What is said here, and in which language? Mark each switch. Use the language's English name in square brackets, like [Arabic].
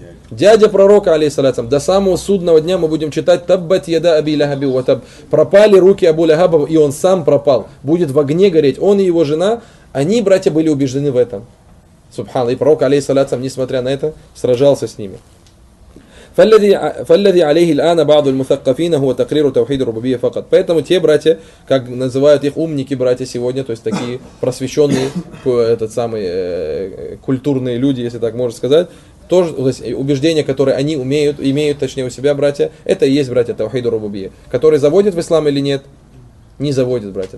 [Russian] Дядя пророка, алейхиссалатам. До самого судного дня мы будем читать [Arabic] «Таббат яда Аби Лахаби ватаб». [Russian] Пропали руки Абу Лахаба, и он сам пропал. Будет в огне гореть он и его жена. Они, братья, были убеждены в этом. Субхан. И пророк, алейхиссалатам, несмотря на это, сражался с ними. [Arabic] فالذي عليه الآن بعض المثقفين هو تقرير توحيد الربوبية فقط. [Russian] Поэтому те братья, как называют их умники, братья, сегодня, то есть такие просвещенные, этот самый культурные люди, если так можно сказать, тоже, то есть убеждения, которые они имеют, точнее у себя, братья, это и есть, братья, توحيد الربوبية, который заводит в ислам или нет, не заводит, братья.